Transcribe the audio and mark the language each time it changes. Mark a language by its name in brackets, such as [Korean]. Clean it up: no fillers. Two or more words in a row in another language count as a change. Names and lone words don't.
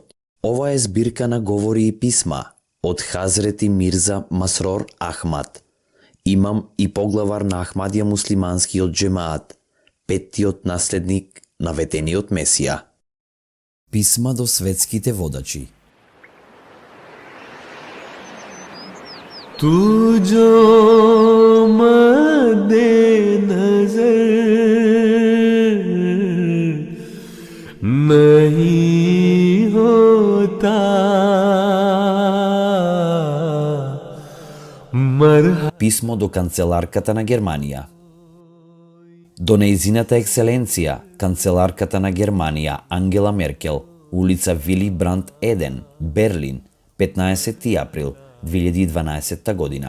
[Macedonian] Ова е збирка на говори и писма од Хазрети Мирза Масрор Ахмад, имам и поглавар на Ахмадија муслиманскиот джемаат, петтиот наследник на ветениот Месија. Писма до светските водачи. [Hindi] तू जो मद्दे नजर नहीं होता [Macedonian] Писмо до канцеларката на Германија. До нејзината екселенција, канцеларката на Германија Ангела Меркел, улица Вили Бранд 1, Берлин, 15 април 2012 година.